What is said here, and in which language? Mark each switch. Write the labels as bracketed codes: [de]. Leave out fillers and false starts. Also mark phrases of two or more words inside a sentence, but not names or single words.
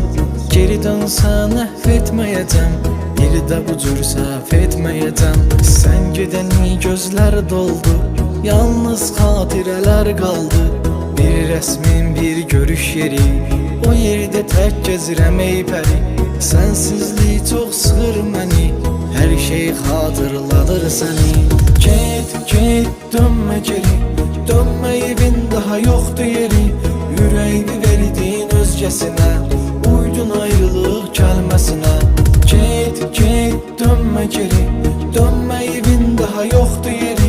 [az] Geri dönsən əhv etməyəcəm, bir də bu cür səhv etməyəcəm. Sən gedəni gözlər doldu, yalnız xatirələr qaldı. Bir rəsmin, bir görüş yeri, o yerdə tək gəzirəm ey pəri. Sənsizlik çox sıxır məni, [tr] her şey hatırladır seni. Get dönme geri, dönme evin daha yoktu yeri. Yüreğini verdin özgesine, uydun ayrılık kelimesine. Get dönme geri, dönme evin daha yoktu yeri.